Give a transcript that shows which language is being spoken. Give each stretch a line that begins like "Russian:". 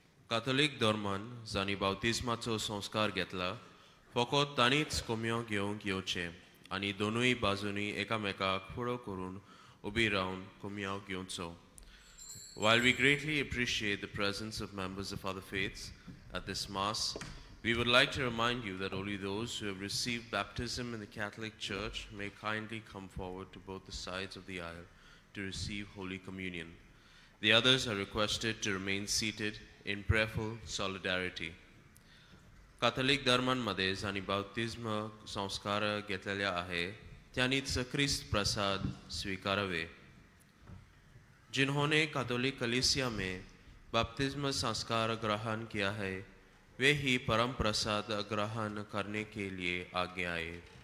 Goan Konkani: काथोलीक धर्मान जांणी बावतिस्माचो संस्कार घेतला फकत तांणीच कोमयो घेवंक येवचें आनी दोनूय बाजूंनी एकामेकाक फुडो करून उबी रावन कोमयो घेवचो.
English: While we greatly appreciate the presence of members of other faiths at this Mass, we would like to remind you that only those who have received baptism in the Catholic Church may kindly come forward to both the sides of the aisle to receive Holy Communion. The others are requested to remain seated in prayerful solidarity.
Marathi: Catholic धर्मांमध्ये जांणी बाप्तिस्म संस्कार घेतलेले आहे त्यांनीच ख्रिस्त प्रसाद स्वीकारावे.
Hindi: जिन्होंने Catholic कलीसिया में बपतिस्म संस्कार ग्रहण किया है वे ही परम प्रसाद ग्रहण करने के लिए आगे आए.